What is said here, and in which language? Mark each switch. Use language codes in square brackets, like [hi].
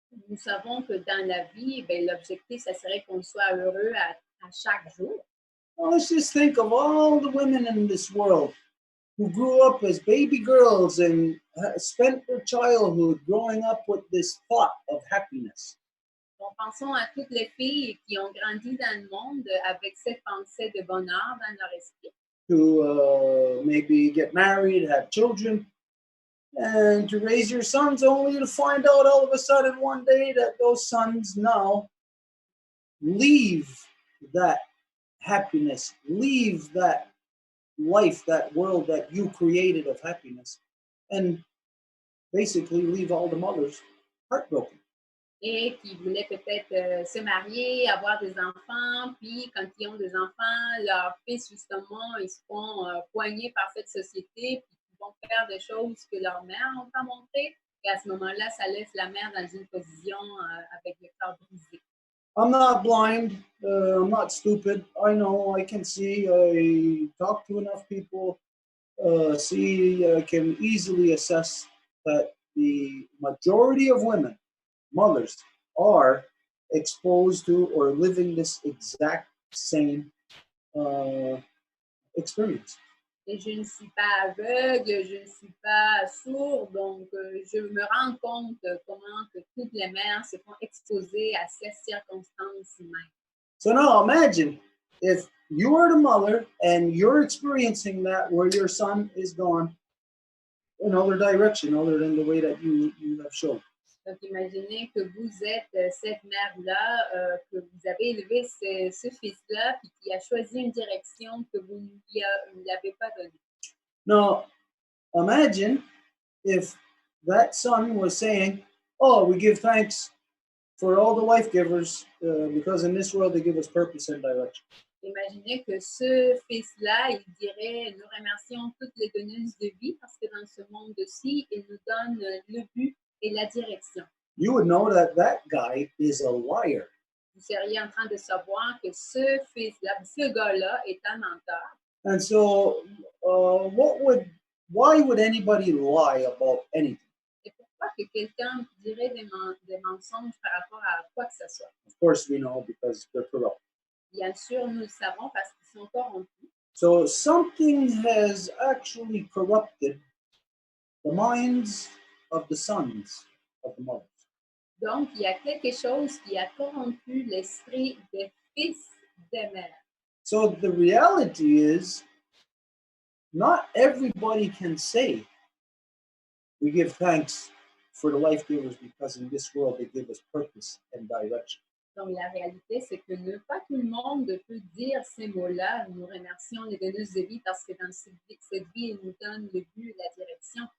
[fr] Nous savons que dans la vie, ben, l'objectif, ça serait qu'on soit heureux à chaque jour. [en] Well, let's just think of all the women in this world who grew up as baby girls and spent their childhood growing up with this thought of happiness. [fr] Donc, pensons à toutes les filles qui ont grandi dans le monde avec cette pensée de bonheur dans leur esprit. [en] To maybe get married, have children, and to raise your sons only to find out all of a sudden one day that those sons now leave that happiness, leave that life, that world that you created of happiness, and basically leave all the mothers heartbroken. [fr] et qui voulaient peut-être se marier, avoir des enfants, puis quand ils ont des enfants, leurs fils, justement, ils seront poignés par cette société, puis ils vont faire des choses que leur mère n'ont pas montrées, et à ce moment-là, ça laisse la mère dans une position avec le cœur brisé. [en] I'm not blind. I'm not stupid. I know. I can see. I talk to enough people. I can easily assess that the majority of women, mothers, are exposed to or living this exact same experience. [fr] Et je ne suis pas aveugle, je ne suis pas sourde, donc je me rends compte comment que toutes les mères se font exposer à ces circonstances humaines. [en] So now imagine if you are the mother and you're experiencing that where your son is gone in other direction other than the way that you have shown. [fr] Donc imaginez que vous êtes cette mère-là, que vous avez élevé ce fils-là, puis qui a choisi une direction que vous ne lui avez pas donnée. [en] Now imagine if that son was saying, oh, we give thanks for all the life givers because in this world they give us purpose and direction. [fr] Imaginez que ce fils-là, il dirait, nous remercions toutes les donneuses de vie parce que dans ce monde-ci, ils nous donnent le but et la direction. [en] You would know that that guy is a liar. [fr] Vous seriez en train de savoir que ce fils-là, ce gars-là est un menteur. [en] And so why would anybody lie about anything? [fr] Et pourquoi que quelqu'un dirait des mensonges par rapport à quoi que ce soit? [en] Of course we know because they're corrupt. [fr] Bien sûr, nous le savons parce qu'ils sont corrompus. [en] So something has actually corrupted the minds of the sons of the mothers. [fr] Donc, il y a quelque chose qui a corrompu l'esprit des fils des mères. [en] So the reality is, not everybody can say, we give thanks for the life givers because in this world they give us purpose and direction. [fr] Donc, la réalité, c'est que pas tout le monde peut dire ces mots-là. Nous remercions les donneuses de vie parce que dans cette vie, ils nous donnent le but et la direction.